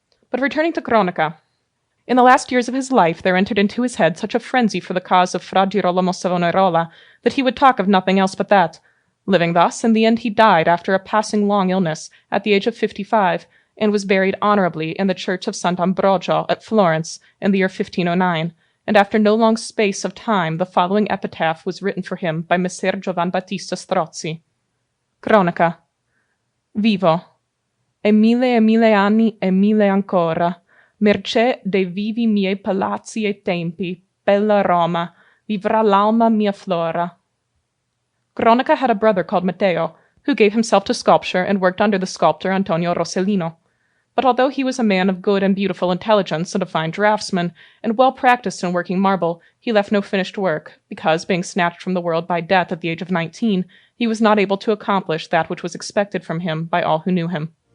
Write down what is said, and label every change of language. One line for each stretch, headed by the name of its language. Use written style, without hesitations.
English: But returning to Cronaca, in the last years of his life there entered into his head such a frenzy for the cause of Fra Girolamo Savonarola that he would talk of nothing else but that. Living thus, in the end he died after a passing long illness, at the age of 55, and was buried honorably in the church of Sant'Ambrogio at Florence in the year 1509, and after no long space of time the following epitaph was written for him by Messer Giovan Battista Strozzi.
Italian: Cronaca. Vivo. E mille anni e mille ancora, mercé dei vivi miei palazzi e tempi, bella Roma, vivrà l'alma mia flora.
English: Cronaca had a brother called Matteo, who gave himself to sculpture and worked under the sculptor Antonio Rossellino. But although he was a man of good and beautiful intelligence and a fine draftsman, and well practiced in working marble, he left no finished work, because, being snatched from the world by death at the age of 19, he was not able to accomplish that which was expected from him by all who knew him.